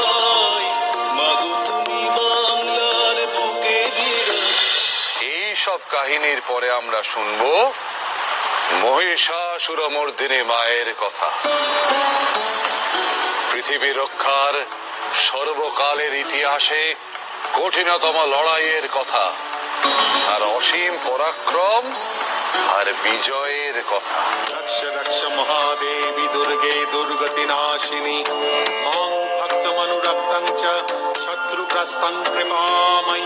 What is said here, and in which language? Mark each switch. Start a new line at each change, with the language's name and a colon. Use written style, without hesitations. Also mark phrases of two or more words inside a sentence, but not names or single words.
Bangla: এই সব কাহিনীর পরে আমরা শুনবো মহিষাসুরমর্দিনী মায়ের কথা, পৃথিবী রক্ষার সর্বকালের ইতিহাসে কঠিনতম লড়াইয়ের কথা, আর অসীম পরাক্রম আর বিজয়ের কথা।
Sanskrit: रक्ष रक्ष महादेवी दुर्गे दुर्गति नाशिनी मां भक्तमनुरक्तं च शत्रुग्रस्तं कृपामयी।